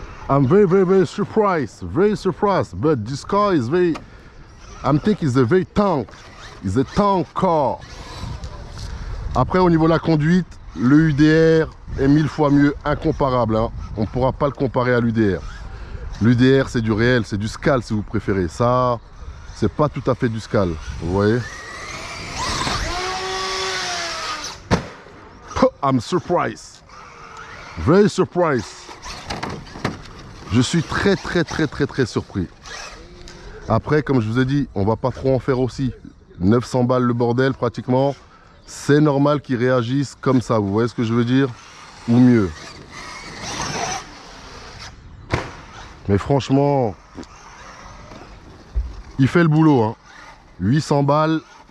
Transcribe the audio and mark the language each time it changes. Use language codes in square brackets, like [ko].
[en] I'm very surprised, but this car is very, I'm thinking it's a very tank, it's a tank car. [fr] Après au niveau de la conduite, le UDR est 1000 fois mieux, incomparable, hein. On ne pourra pas le comparer à l'UDR. L'UDR c'est du réel, c'est du SCAL si vous préférez, ça c'est pas tout à fait du SCAL, vous voyez. [en] I'm surprised, very surprised. [fr] Je suis très surpris. Après, comme je vous ai dit, on va pas trop en faire aussi. 900 balles le bordel pratiquement. C'est normal qu'ils réagissent comme ça, vous voyez ce que je veux dire? Ou mieux. Mais franchement, il fait le boulot. Hein. 800 balles.